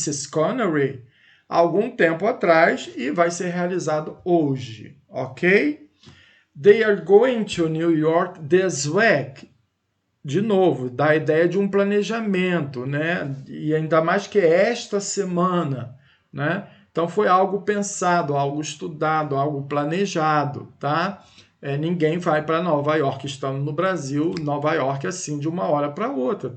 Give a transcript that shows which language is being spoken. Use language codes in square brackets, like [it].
[pt] Connery, algum tempo atrás e vai ser realizado hoje, ok? [en] They are going to New York this week. [pt] De novo, dá a ideia de um planejamento, né? E ainda mais que esta semana, né? Então foi algo pensado, algo estudado, algo planejado, tá? Ninguém vai para Nova York estando no Brasil, Nova York assim de uma hora para outra.